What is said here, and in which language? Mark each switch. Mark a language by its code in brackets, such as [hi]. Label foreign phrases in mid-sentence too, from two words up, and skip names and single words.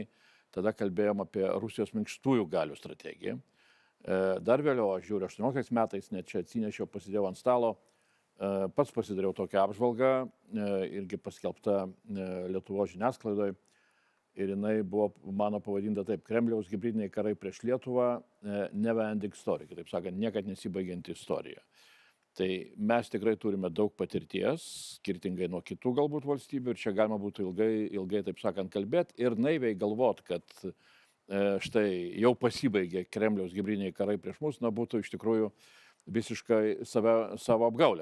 [lt] Tada kalbėjom apie Rusijos minkštųjų galių strategiją. Dar vėliau, aš žiūriu, 18 metais, net čia atsinešiau, pasidėjau ant stalo, pats pasidariau tokią apžvalgą, irgi paskelbta Lietuvos žiniasklaidoje. Ir jinai buvo mano pavadinta taip: Kremliaus hibridiniai karai prieš Lietuvą, [en] never ending story, [lt] kitaip sakant, niekad nesibaigianti istorija. Tai mes tikrai turime daug patirties, skirtingai nuo kitų galbūt valstybių, ir čia galima būtų ilgai taip sakant, kalbėti ir naiviai galvot, kad štai jau pasibaigė Kremliaus hibridiniai karai prieš mus, būtų iš tikrųjų visiškai savo apgaulę.